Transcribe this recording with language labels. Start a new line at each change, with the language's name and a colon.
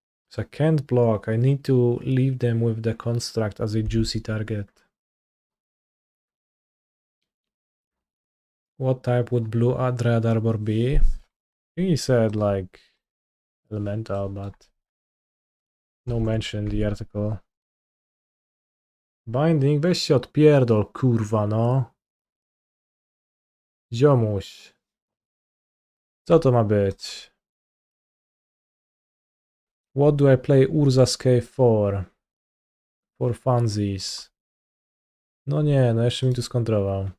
English: So I can't block, I need to leave them with the construct as a juicy target. What type would blue Dread Arbor be? I think he said like elemental, but no mention in the article.
Polish: Binding, weź się odpierdol, kurwa, no. Ziomuś. Co to ma być?
English: What do I play Urza's Cave for? For funsies.
Polish: No nie, no jeszcze mi tu skontrował.